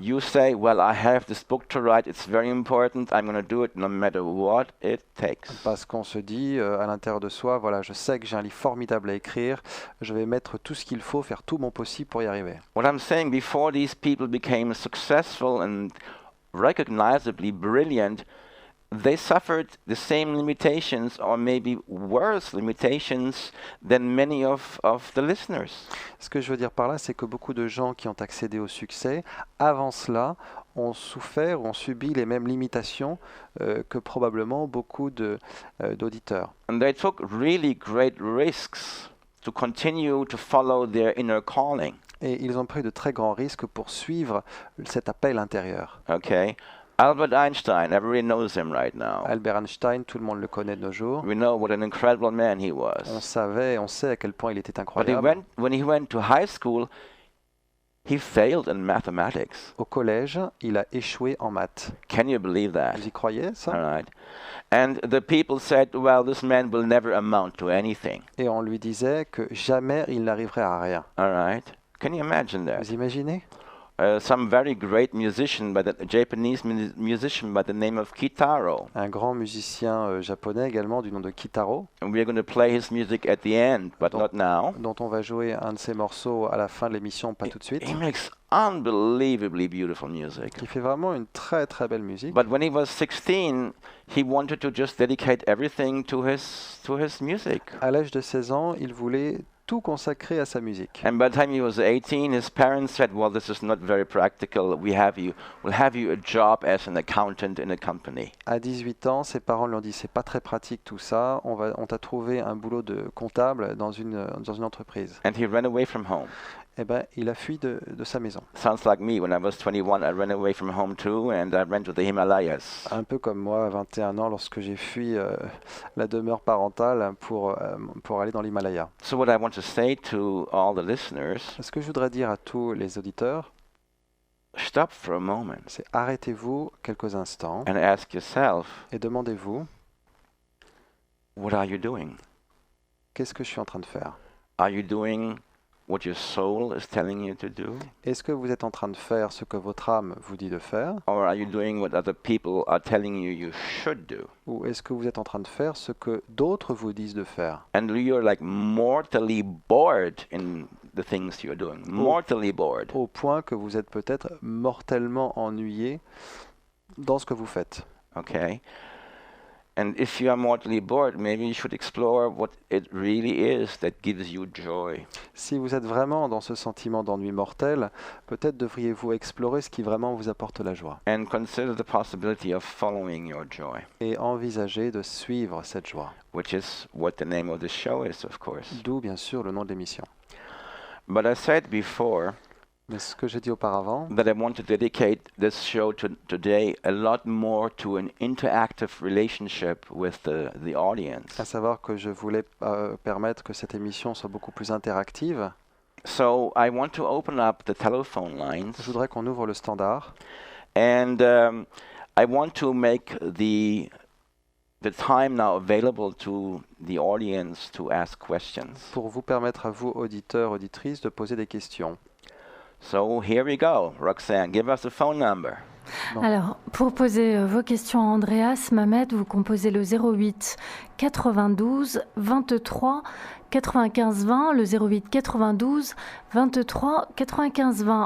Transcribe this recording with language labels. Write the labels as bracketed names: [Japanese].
[English] you say, well, I have this book to write, it's very important, I'm going to do it no matter what it takes. [French] Parce qu'on se dit à l'intérieur de soi, voilà, je sais que j'ai un livre formidable à écrire, je vais mettre tout ce qu'il faut, faire tout mon possible pour y arriver. [English] What I'm saying, before these people became successful and recognizably brilliant, they suffered the same limitations or maybe worse limitations than many of the listeners. [French] Ce que je veux dire par là, c'est que beaucoup de gens qui ont accédé au succès, avant cela, ont souffert, ont subi les mêmes limitations que probablement beaucoup d'auditeurs. [English] And they took really great risks to continue to follow their inner calling. [French] Et ils ont pris de très grands risques pour suivre cet appel intérieur. [English] Okay? Albert Einstein, everybody knows him right now. [French] Albert Einstein, tout le monde le connaît de nos jours. [English] We know what an incredible man he was. [French] On sait à quel point il était [English] But [French] incroyable. [English] when he went to high school, he failed in mathematics. [French] Au collège, il a échoué en maths. [English] Can you believe that? [French] Vous y croyez, [English] All [French] ça? [English] right. And the people said, well, this man will never amount to anything. [French] Et on lui disait que jamais il n'arriverait à rien. [English] All right. Can you imagine that? [French] Vous imaginez? [English] Some very great musician, a Japanese musician by the name of Kitaro. [French] Un grand musicien japonais également du nom de Kitaro, [English] And we're going to play his music at the end, but not now. [French] dont on va jouer un de ses morceaux à la fin de l'émission, pas tout de suite, [English] He makes unbelievably beautiful music. [French] qui fait vraiment une très très belle musique. [English] But when he was 16, he wanted to just dedicate everything to his music. [French] À l'âge de 16 ans, il voulait tout consacré à sa musique. [English] And by the time he was 18, his parents said, well, this is not very practical. We'll have you a job as an accountant in a company. [French] À 18 ans, ses parents lui ont dit c'est pas très pratique tout ça, on t'a trouvé un boulot de comptable dans une entreprise. [English] And he ran away from home. [French] Eh ben, il a fui de sa maison. [English] Sounds like me. When I was 21, I ran away from home too, and I ran to the Himalayas. [French] Un peu comme moi à 21 ans lorsque j'ai fui la demeure parentale pour aller dans l'Himalaya. [English] So what I want to say to all the listeners, [French] Ce que je voudrais dire à tous les auditeurs, [English] stop for a moment [French] c'est arrêtez-vous quelques instants [English] and ask yourself, [French] et demandez-vous [English] what are you doing? [French] qu'est-ce que je suis en train de faire? [English] Are you doing what your soul is telling you to do? [French] Est-ce que vous êtes en train de faire ce que votre âme vous dit de faire? [English] Or are you doing what other people are telling you you should do? [French] Ou est-ce que vous êtes en train de faire ce que d'autres vous disent de faire? [English] And you're like mortally bored in the things you're doing. Mortally bored. [French] Au point que vous êtes peut-être mortellement ennuyé dans ce que vous faites. [English] Okay? And if you are mortally bored, maybe you should explore what it really is that gives you joy. [French] Si vous êtes vraiment dans ce sentiment d'ennui mortel, peut-être devriez-vous explorer ce qui vraiment vous apporte la joie [English] And consider the possibility of following your joy, [French] et envisager de suivre cette joie. [English] which is what the name of the show is, of course. [French] D'où bien sûr le nom de l'émission. [English] But I said before [French] Mais ce que j'ai dit auparavant, [English] that I want to dedicate this show today a lot more to an interactive relationship with the audience. [French] à savoir que je voulais permettre que cette émission soit beaucoup plus interactive, [English] So I want to open up the telephone lines, [French] je voudrais qu'on ouvre le standard [English] and I want to make the time now available to the audience to ask questions. [French] pour vous permettre à vous, auditeurs, auditrices, de poser des questions. [English] So here we go. Roxanne, give us the phone number. [French] Non. Alors, pour poser vos questions à Andreas Mamet, vous composez le 08 92 23 95 20, le 08 92 23 95 20.